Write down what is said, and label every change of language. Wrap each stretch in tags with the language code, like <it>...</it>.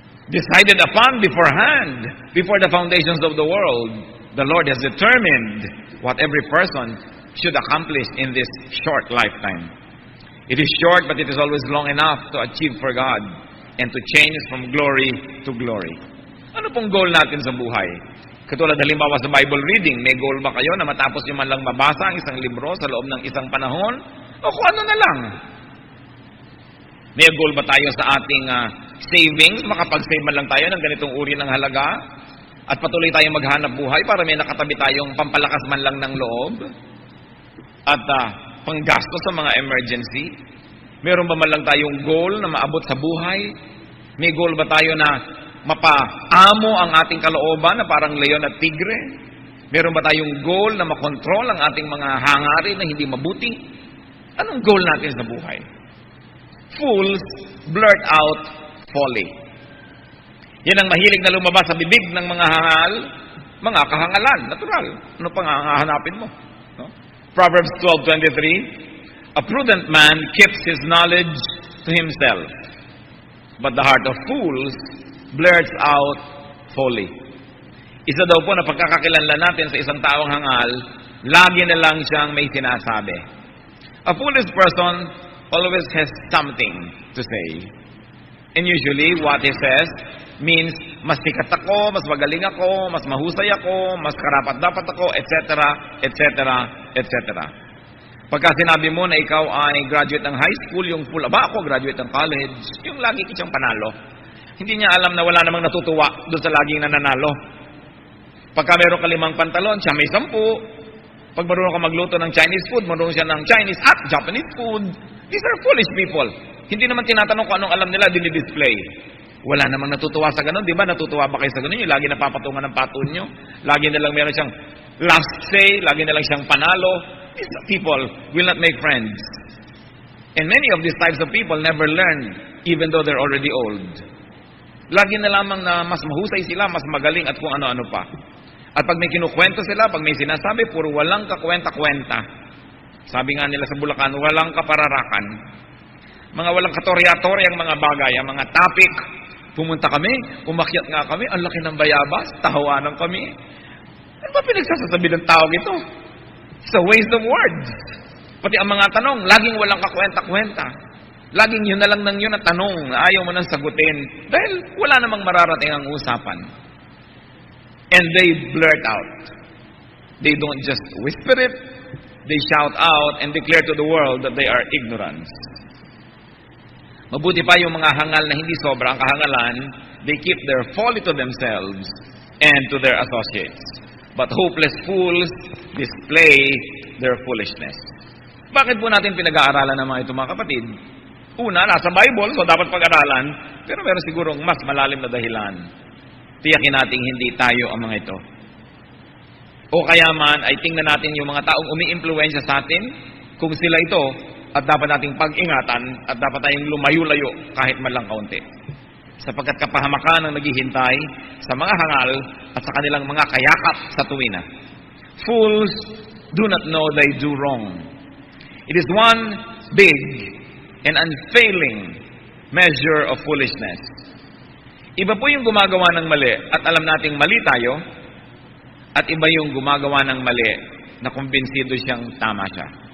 <en>Decided upon beforehand, before the foundations of the world. The Lord has determined what every person should accomplish in this short lifetime. It is short, but it is always long enough to achieve for God and to change from glory to glory.</en> <tl>Ano pong goal natin sa buhay? Katulad halimbawa sa Bible reading, may goal ba kayo na matapos nyo man lang mabasa ang isang libro sa loob ng isang panahon? O kung ano na lang? May goal ba tayo sa ating savings? Makapag-save man lang tayo ng ganitong uri ng halaga? At patuloy tayong maghanap buhay para may nakatabi tayong pampalakas man lang ng loob? At panggasto sa mga emergency? Meron ba man lang tayong goal na maabot sa buhay? May goal ba tayo na mapaamo ang ating kalooban na parang leon at tigre? Meron ba tayong goal na makontrol ang ating mga hangarin na hindi mabuti? Anong goal natin sa buhay?</tl> <en>Fools blurt out folly.</en> <tl>Yan ang mahilig na lumabas sa bibig ng mga hangal, mga kahangalan, natural. Ano pang hahanapin mo? No?</tl> <en>Proverbs 12:23, a prudent man keeps his knowledge to himself, but the heart of fools blurts out folly.</en> <tl>Isa daw po na pagkakakilanlan natin sa isang taong hangal, lagi na lang siyang may sinasabi.</tl> <en>A foolish person always has something to say. And usually, what he says means,</en> <tl>mas sikat ako, mas magaling ako, mas mahusay ako, mas karapat-dapat ako, etc., etc., etc. Pagka sinabi mo na ikaw ay graduate ng high school, yung full, ako graduate ng college, yung lagi kitang panalo. Hindi niya alam na wala namang natutuwa doon sa laging nananalo. Pagka meron ka 5 pantalon, siya may 10. Pag marunong ka magluto ng Chinese food, marunong siya ng Chinese at Japanese food.</tl> <en>These are foolish people.</en> <tl>Hindi naman tinatanong kung anong alam nila, dinidisplay. Wala namang natutuwa sa ganun, di ba? Natutuwa ba kayo sa ganun? Yung lagi napapatungan ng patun nyo. Lagi na lang meron siyang last say, lagi na lang siyang panalo.</tl> <en>These people will not make friends. And many of these types of people never learn, even though they're already old.</en> <tl>Lagi na lamang na mas mahusay sila, mas magaling at kung ano-ano pa. At pag may kinukwento sila, pag may sinasabi, puro walang kakwenta-kwenta. Sabi nga nila sa Bulacan, walang kapararakan. Mga walang katorya-torya ang mga bagay, ang mga topic. Pumunta kami, umakyat nga kami, ang laki ng bayabas, tahawanan kami. Ano ba pinagsasasabi ng tawag ito?</tl> <en>It's a waste of words.</en> <tl>Pati ang mga tanong, laging walang kakwenta-kwenta. Laging yun na lang ng yun na tanong, ayaw mo nang sagutin. Dahil wala namang mararating ang usapan.</tl> <en>And they blurt out. They don't just whisper it, they shout out and declare to the world that they are ignorant.</en> <tl>Mabuti pa yung mga hangal na hindi sobra ang kahangalan,</tl> <en>they keep their folly to themselves and to their associates. But hopeless fools display their foolishness.</en> <tl>Bakit po natin pinag-aaralan ng mga ito, mga kapatid? Una, nasa Bible, so dapat pag-aralan, pero meron sigurong mas malalim na dahilan. Tiyakin natin hindi tayo ang mga ito. O kaya man ay tingnan natin yung mga taong umi-impluwensya sa atin, kung sila ito, at dapat nating pag-ingatan, at dapat tayong lumayo-layo kahit man lang kaunti. Sapagkat kapahamakan ang naghihintay sa mga hangal at sa kanilang mga kayakap sa tuwina.</tl> <en>Fools do not know they do wrong. It is one big and unfailing measure of foolishness.</en> <tl>Iba po yung gumagawa ng mali at alam nating mali tayo, at iba yung gumagawa ng mali na kumbinsido siyang tama siya.</tl>